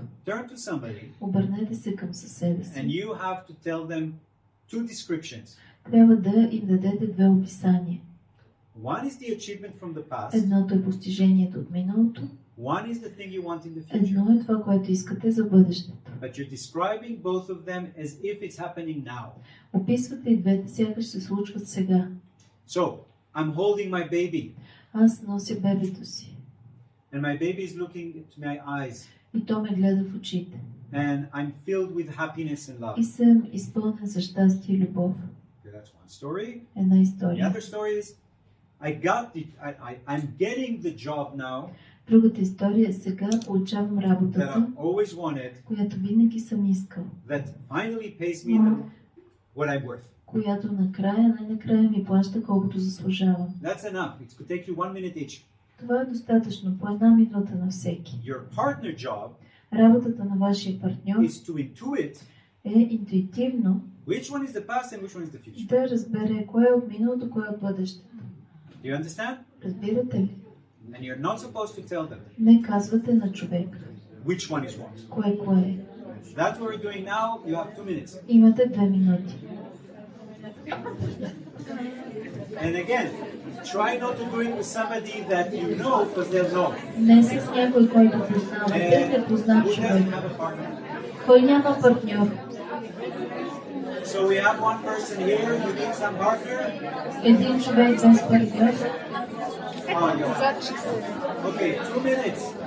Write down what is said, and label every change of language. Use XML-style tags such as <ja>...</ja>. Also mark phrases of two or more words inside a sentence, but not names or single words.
<en>turn to somebody.</en> <bg>Обърнете се към съседа си.</bg> <en>And you have to tell them two descriptions.</en> <bg>Трябва да им дадете две описания.</bg> <en>One is the achievement from the past.</en> <bg>Едното е постижението от миналото.</bg> <en>One is the thing you want in the future.</en> <bg>Едно е това, което искате за бъдещето.</bg> <en>But you're describing both of them as if it's happening now.</en> <bg>Описвате и двете, сякаш се случват сега.</bg> <en>So, I'm holding my baby.</en> <bg>Аз нося бебето си.</bg> <en>And my baby is looking to my eyes.</en> <bg>И то ме гледа в очите.</bg> <en>And I'm filled with happiness and love.</en> <bg>И съм изпълнен за щастие и любов.</bg> <en>Okay, that's one story.</en> <bg>Една</bg> <en>The</en> <bg>история.</bg> <en>other story is, I'm getting the job now</en> <bg>Другата история е сега получавам</bg> <en>that</en> <bg>работата,</bg> <en>I've always wanted,</en> <bg>която винаги съм искал.</bg> <en>that finally pays me what I'm worth.</en> <bg>Която най-накрая ми плаща колкото заслужавам.</bg> <en>That's enough. It could take you 1 minute each.</en> <bg>Това е достатъчно, по 1 минута на всеки.</bg> <en>Your partner job</en> <bg>Работата на вашия партньор</bg> <en>is to intuit</en> <bg>е интуитивно</bg> <en>which one is the past and which one is the future.</en> <bg>да разбере кое е от миналото, кое е от бъдещето.</bg> <en>Do you understand?</en> <bg>Разбирате ли?</bg> <en>And you're not supposed to tell them</en> <bg>Не казвате на човек</bg> <en>which one is what.</en> <bg>кое е.</bg> <en>That's what we're doing now. You have 2 minutes.</en> <bg>Имате 2 минути.</bg> <en>And again, try not to do it with somebody that you know because they'll know.</en> <bg>Не с някой, който познавате, не познат</bg> <en>Who</en> <bg>човек.</bg> <en>doesn't have a partner?</en> <bg>Кой няма партньор?</bg> <en>So we have one person here. You need some partner.</en> <bg>Един човек без партньор.</bg> <en>Okay, 2 minutes.</en>